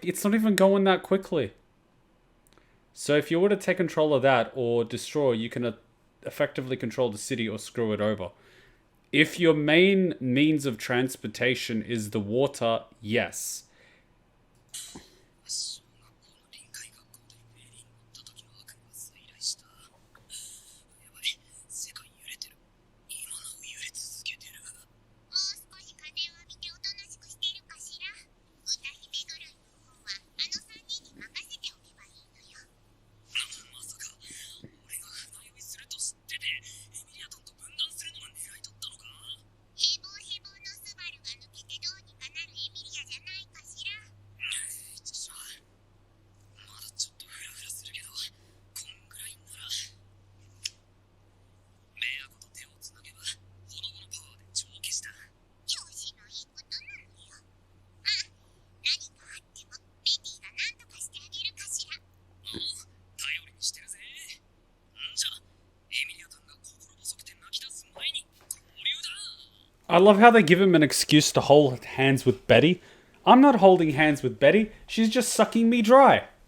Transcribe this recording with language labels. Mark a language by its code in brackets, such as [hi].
[en] It's not even going that quickly. So if you were to take control of that or destroy, you can effectively control the city or screw it over. If your main means of transportation is the water, yes. [ja] 小学校の臨海学校でメリーに乗った時の悪夢が再来した。やばい、世界揺れてる。今なお揺れ続けてる。もう少し風を浴びておとなしくしてるかしら。歌姫ぐるいの方はあの3人に任せておけばいいのよ。まさか俺が船酔いすると知っててエミリアトンと分断するのが狙いだったのか。ヘボヘボのスバルが抜けてどうにかなるエミリアじゃないかしら。まだちょっとフラフラするけど、こんぐらいなら。メアゴと手をつなげばほのぼのパワーで帳消しだ。調子のいいことなのよ。まあ何かあってもベティが何とかしてあげるかしら。頼りにしてるぜ。んじゃエミリアタンが心細くて泣き出す前に合流だ。 [en] I love how they give him an excuse to hold hands with Betty. I'm not holding hands with Betty. She's just sucking me dry.